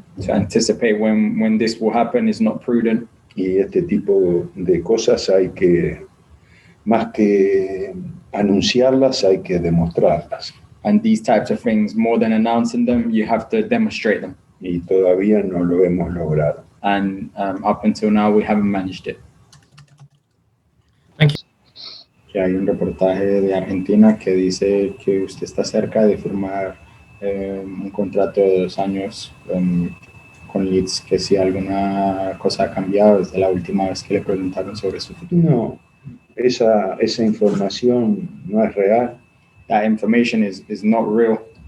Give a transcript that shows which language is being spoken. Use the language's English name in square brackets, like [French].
[English] To anticipate when this will happen is not prudent. [Spanish] Y este tipo de cosas hay que, más que anunciarlas, hay que demostrarlas. [English] And these types of things, more than announcing them, you have to demonstrate them. [Spanish] Y todavía no lo hemos logrado. [English] And up until now, we haven't managed it. Thank you. [Spanish] Que hay un reportaje de Argentina que dice que usted está cerca de firmar un contrato de 2 años con Leeds, que si alguna cosa ha cambiado desde la última vez que le preguntaron sobre su futuro. No, esa información no es real. [English] That information is not real.